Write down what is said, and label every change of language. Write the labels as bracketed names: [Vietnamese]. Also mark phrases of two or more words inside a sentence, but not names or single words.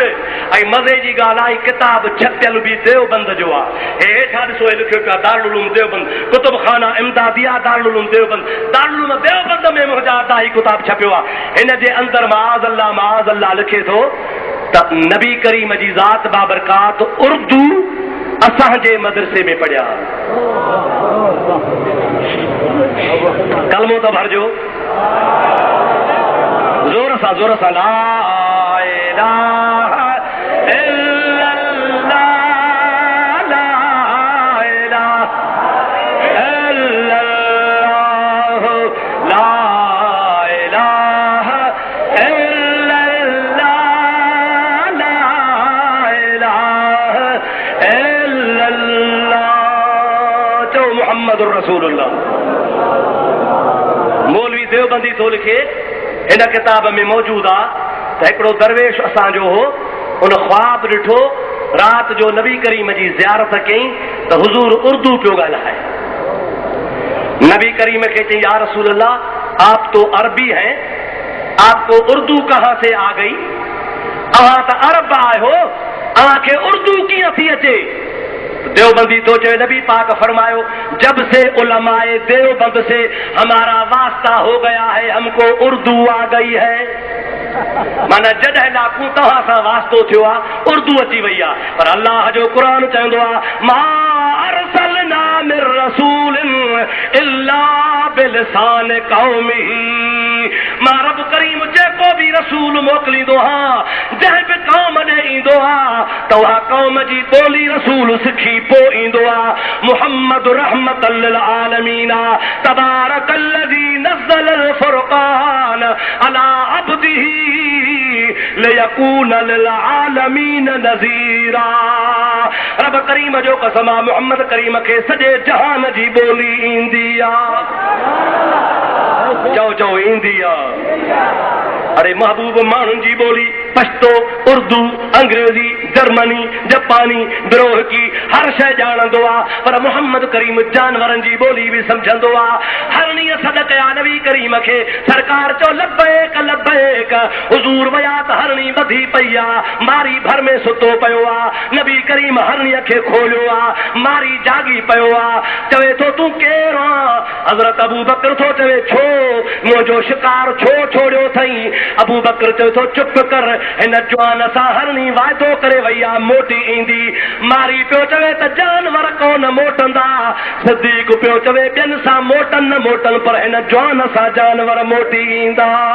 [Sindhi] ऐं मज़े जी ॻाल्हि आहे किताब छपियल बि देवबंद जो आहे हे हेठां ॾिसो हे लिखियो पियो आहे दारुल उलूम देवबंद कुतुब खाना इमदादिया दारुल उलूम देवबंद में मुंहिंजा दाही किताब छपियो आहे हिन जे अंदरि [Arabic] معاذ الله [Sindhi] लिखे थो त नबी करीम जी ज़ात बाबरकात उर्दू असांजे मदरसे में पढ़िया कलमो त भरजो जोर सां [Arabic] لا إله إلا الله لا إله إلا الله لا إله إلا الله لا إله إلا الله [Sindhi] चओ [Arabic] محمد رسول الله [Sindhi] मौलवी देवबंदी थो लिखे हिन किताब में मौजूदु आहे त हिकिड़ो दरवेश असांजो हो उन ख्वाब ॾिठो राति जो नबी करीम जी ज़ियारत कयईं त हुज़ूर उर्दू पियो ॻाल्हाए नबी करीम खे चई या [Urdu] رسول اللہ آپ تو عربی ہیں آپ کو اردو کہاں سے آ گئی [Sindhi] अहां त अरब आहियो अहांखे उर्दू कीअं थी अचे देवबंदी तो चए नबी पाक फरमायो [Urdu] جب سے علمائے دیوبند سے ہمارا واسطہ ہو گیا ہے ہم کو اردو آ گئی ہے [Sindhi] माना जॾहिं लाकू तव्हां सां वास्तो थियो आहे उर्दू अची वई आहे पर अल्लाह जो क़ुरान चवंदो आहे [Arabic] ما أرسلنا من رسول إلا بلسان قومه [Sindhi] मां रब करीम जेको बि रसूल मोकिलींदो आहियां जंहिं बि क़ौम ॾे ईंदो आहे त उहा क़ौम जी ॿोली रसूल सिखी पोइ ईंदो आहे [Arabic] محمد رحمة للعالمين تبارك الذي نزل الفرقان على عبده ليكون للعالمين نذيرا रब [Sindhi] करीम जो कसम आहे मुहम्मद करीम खे सॼे जहान जी ॿोली ईंदी आहे चओ ईंदी आहे अरे महबूब माण्हुनि जी ॿोली पश्तो उर्दू अंग्रेजी जर्मनी जापानी बिरोहकी हर शइ ॼाणंदो आहे पर मोहम्मद करीम जानवरनि जी ॿोली बि सम्झंदो आहे हर ॾींहुं सॾ कया नबी करीम खे सरकार चओ लब्बैक का हुजूर वयात हरणी बधी पई आ मारी भर में सुतो पियो आ नबी करीम हरणी खे खोलियो आ मारी जागी पियो आ चवे तो तूं केरु आ हज़रत अबू बकर थो चवे छो मुंहिंजो शिकार छो छोड़ियो अथई अबू बकर चवे थो चुप कर हिन जवान सां हरणी वाइदो करे वई आ मोटी ईंदी मारी पियो चवे त जानवर कोन मोटंदा सिद्दीक़ पियो चवे ॿियनि सां मोटन न मोटन पर हिन जवान सां जानवर मोटी ईंदा